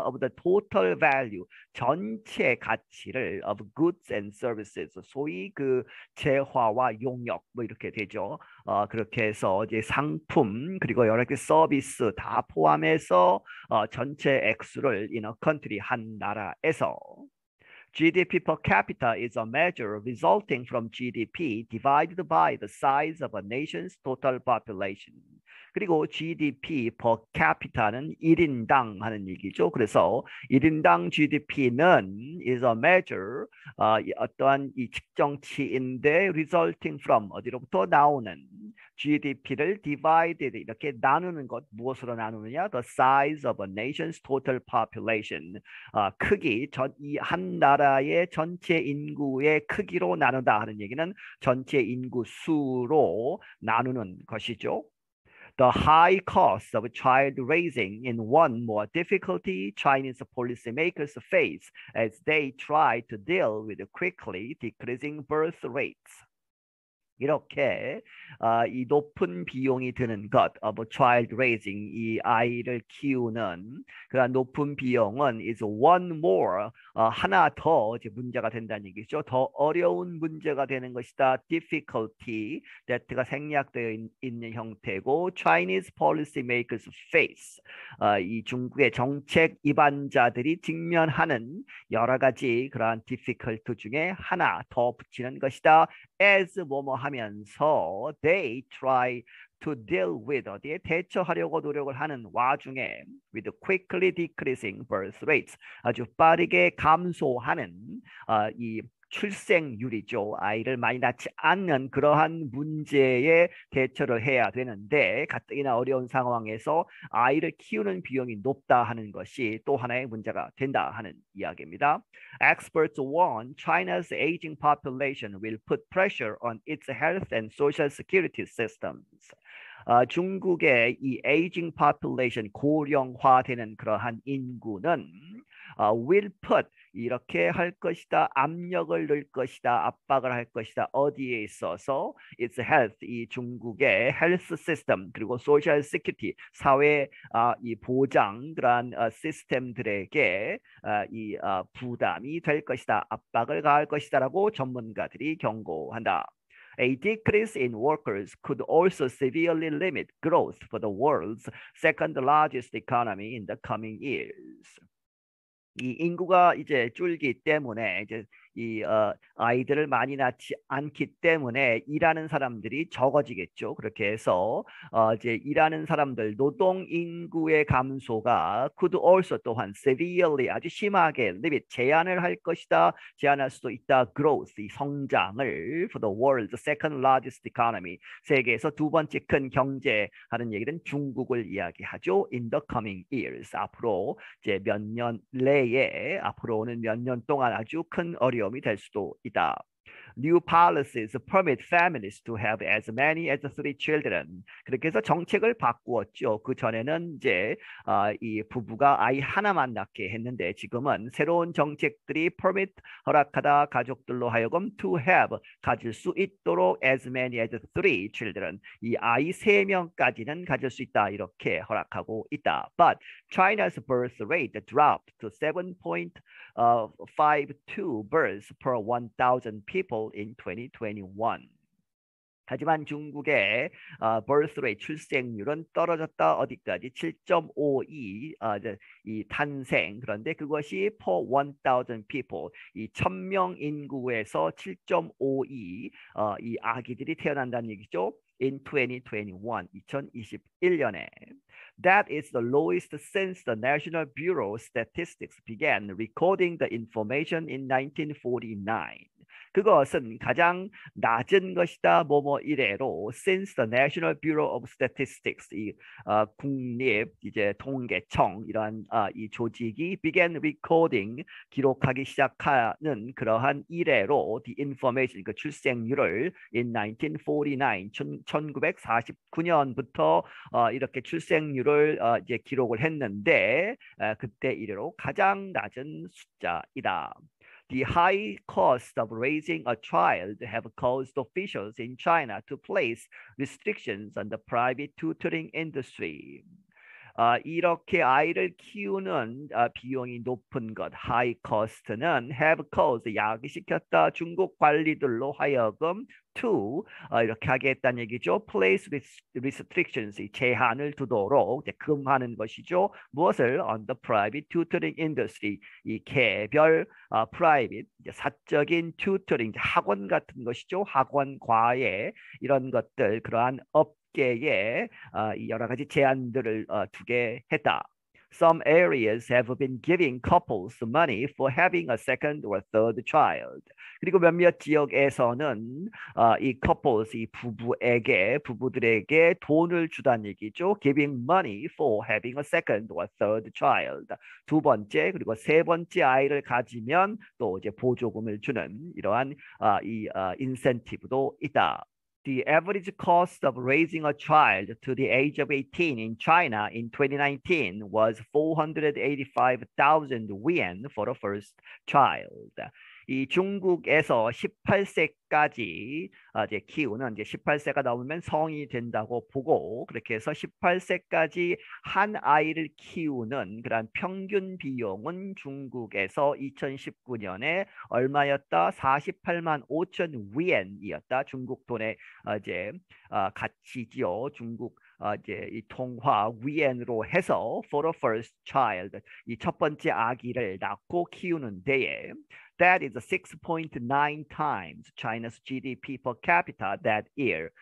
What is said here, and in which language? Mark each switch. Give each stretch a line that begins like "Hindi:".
English: Of the total value,
Korean: 전체 가치를
English: of goods and services,
Korean: 소위 그 재화와 용역 뭐 이렇게 되죠. 그렇게 해서 이제 상품 그리고 여러 개 서비스 다 포함해서 전체 액수를
English: in a country,
Korean: 한 나라에서.
English: GDP per capita is a measure resulting from GDP divided by the size of a nation's total population.
Korean: 그리고 GDP per capita는 1인당 하는 얘기죠. 그래서 1인당 GDP는
English: is a measure,
Korean: 어떠한 이 측정치인데
English: resulting from,
Korean: 어디로부터 나오는, GDP를 divided, 이렇게 나누는 것, 무엇으로 나누느냐?
English: The size of a nation's total population.
Korean: 크기, 이 한 나라의 전체 인구의 크기로 나누다 하는 얘기는 전체 인구 수로 나누는 것이죠.
English: The high cost of child raising in one more difficulty Chinese policymakers face as they try to deal with the quickly decreasing birth rates.
Korean: 이렇게 이 높은 비용이 드는 것,
English: of child raising,
Korean: 이 아이를 키우는 그런 높은 비용은
English: is one more,
Korean: 하나 더 이제 문제가 된다는 얘기죠. 더 어려운 문제가 되는 것이다. difficulty, that가 생략되어 있는 형태고,
English: Chinese policymakers face,
Korean: 이 중국의 정책 입안자들이 직면하는 여러 가지 그러한 difficult 중에 하나 더 붙이는 것이다. as 뭐뭐 하면서
English: they try to deal with,
Korean: 어디에 대처하려고 노력을 하는 와중에
English: with quickly decreasing birth rates,
Korean: 아주 빠르게 감소하는 이 출생률이죠. 아이를 많이 낳지 않는 그러한 문제에 대처를 해야 되는데 가뜩이나 어려운 상황에서 아이를 키우는 비용이 높다 하는 것이 또 하나의 문제가 된다 하는 이야기입니다.
English: Experts warn China's aging population will put pressure on its health and social security systems.
Korean: 중국의 이 aging population, 고령화되는 그러한 인구는
English: will put,
Korean: 이렇게 할 것이다, 압력을 넣을 것이다, 압박을 할 것이다. 어디에 있어서? Its health, 이 중국의 health system, 그리고
English: social security,
Korean: 사회 이 보장 그러한 시스템들에게 이 부담이 될 것이다, 압박을 가할 것이다라고 전문가들이 경고한다.
English: A decrease in workers could also severely limit growth for the world's second largest economy in the coming years.
Korean: 이 인구가 이제 줄기 때문에 이제 아이들을 많이 낳지 않기 때문에 일하는 사람들이 적어지겠죠. 그렇게 해서 이제 일하는 사람들 노동 인구의 감소가
English: could also
Korean: 또한 severely 아주 심하게 limit 제한을 할 것이다. 제한할 수도 있다. growth 이 성장을
English: for the world's second largest economy
Korean: 세계에서 두 번째 큰 경제 하는 얘기는 중국을 이야기하죠.
English: in the coming years
Korean: 앞으로 이제 몇 년 내에 앞으로는 몇 년 동안 아주 큰 어려움이 될 수도 있다.
English: New policies permit families to have as many as three children.
Korean: 그렇게 해서 정책을 바꾸었죠. 그 전에는 이제 이 부부가 아이 하나만 낳게 했는데 지금은 새로운 정책들이 permit 허락하다 가족들로 하여금
English: to have
Korean: 가질 수 있도록
English: as many as three children.
Korean: 이 아이 세 명까지는 가질 수 있다 이렇게 허락하고 있다.
English: But China's birth rate dropped to 7.52 births per 1,000 people in 2021.
Korean: 하지만 중국의 birth rate 출생률은 떨어졌다 어디까지 7.52 이 탄생 그런데 그것이
English: per 1,000 people
Korean: 이 1,000명 인구에서 7.52 이 아기들이 태어난다는 얘기죠.
English: in 2021 2021년에 That is the lowest since the National Bureau of Statistics began recording the information in 1949.
Korean: 그것은 가장 낮은 것이다. 뭐뭐 이래로
English: since the National Bureau of Statistics
Korean: 이 국립 이제 통계청 이러한 이 조직이
English: began recording
Korean: 기록하기 시작하는 그러한 이래로
English: the information
Korean: 그 출생률을 in 1949 1949년부터 이렇게 출생률을 이제 기록을 했는데 그때 이래로 가장 낮은 숫자이다.
English: The high cost of raising a child have caused officials in China to place restrictions on the private tutoring industry.
Korean: 이렇게 아이를 키우는 비용이 높은 것, high cost는
English: have caused,
Korean: 야기시켰다 중국 관리들로 하여금 to 이렇게 하게 했다는 얘기죠.
English: place restrictions,
Korean: 제한을 두도록 금하는 것이죠. 무엇을?
English: on the private tutoring industry,
Korean: 이 개별 private, 사적인 tutoring, 학원 같은 것이죠. 학원, 과외 이런 것들, 그러한 업계에 여러 가지 제한들을 두게 했다.
English: Some areas have been giving couples money for having a second or third child.
Korean: 그리고 몇몇 지역에서는 이 couples, 이 부부들에게 돈을 주다는 얘기죠.
English: Giving money for having a second or third child.
Korean: 두 번째 그리고 세 번째 아이를 가지면 또 이제 보조금을 주는 이러한 이 인센티브도 있다.
English: The average cost of raising a child to the age of 18 in China in 2019 was 485,000 yuan for the first child.
Korean: 이 중국에서 18세까지 이제 키우는 이제 18세가 넘으면 성이 된다고 보고 그렇게 해서 18세까지 한 아이를 키우는 그런 평균 비용은 중국에서 2019년에 얼마였다? 48만 5천 위엔이었다. 중국 돈의 이제 가치지요. 중국 이제 이 통화 위엔으로 해서 for the first child 이 첫 번째 아기를 낳고 키우는 데에
English: That is 6.9 times China's GDP per capita that year.